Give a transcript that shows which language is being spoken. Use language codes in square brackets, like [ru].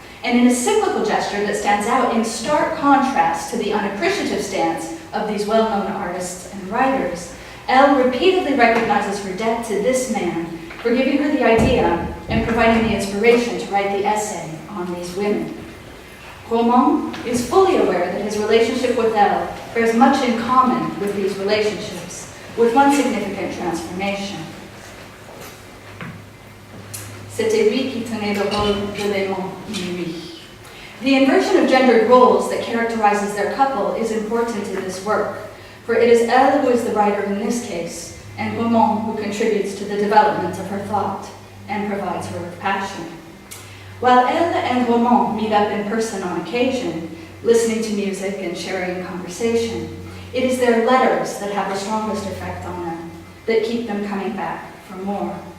[en] And in a cyclical gesture that stands out in stark contrast to the unappreciative stance of these well-known artists and writers, Elle repeatedly recognizes her debt to this man for giving her the idea and providing the inspiration to write the essay on these women. Roman is fully aware that his relationship with Elle bears much in common with these relationships, with one significant transformation. [fr] C'était lui qui tenait le rôle de l'aimant, lui. [en] The inversion of gendered roles that characterizes their couple is important in this work, for it is Elle who is the writer in this case, and Roman who contributes to the development of her thought and provides her with passion. While Elle and Roman meet up in person on occasion, listening to music and sharing conversation, it is their letters that have the strongest effect on them, that keep them coming back for more.